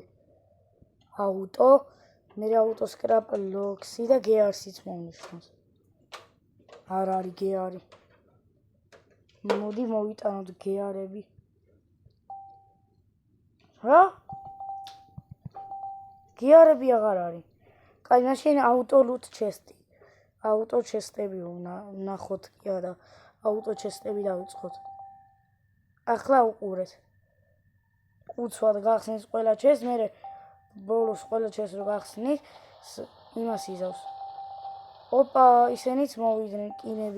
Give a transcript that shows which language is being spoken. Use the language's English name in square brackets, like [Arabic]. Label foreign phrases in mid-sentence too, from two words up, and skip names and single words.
[Georgian] auto, მე autoscrap Loxi და Gears-იც მოვნიშნოთ. არ არის Gears. მოდი მოვიტანოთ Gears-ები. რა? Gears-ები აღარ არის. კაი, მაშინ [English] auto loot chest- [Georgian] ი. [English] auto chest- [Georgian] ები ვნახოთ კი არა. [English] auto chest- [Georgian] ები დავიწყოთ. ახლა უყურეთ. უცბად გახსნის ყველა ჩეს, მერე ბოლოს ყველა ჩეს რო გახსნით, იმას იზავს. ოპა, ისენიც მოვიდნენ კინები.